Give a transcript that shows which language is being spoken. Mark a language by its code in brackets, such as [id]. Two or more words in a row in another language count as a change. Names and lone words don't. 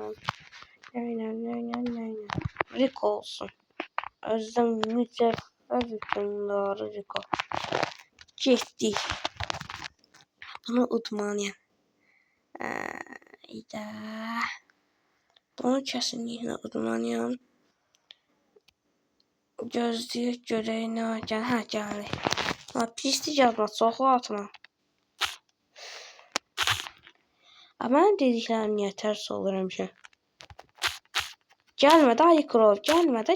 [az] Neyini. Rick olsun. [tr] Özlem mücevher hükümdarı Riko. [az] Getdik. Bunu udmalıyam. İdə. Bunu kesinlikle udmalıyam. Gözləyək görək nə gəl. Hə, gəlir. Ha, pislik yazma, çoxlu atma. Mən dediklərim niyə tərs olur həmişə? Gəlmə də Aykrov, gəlmə də.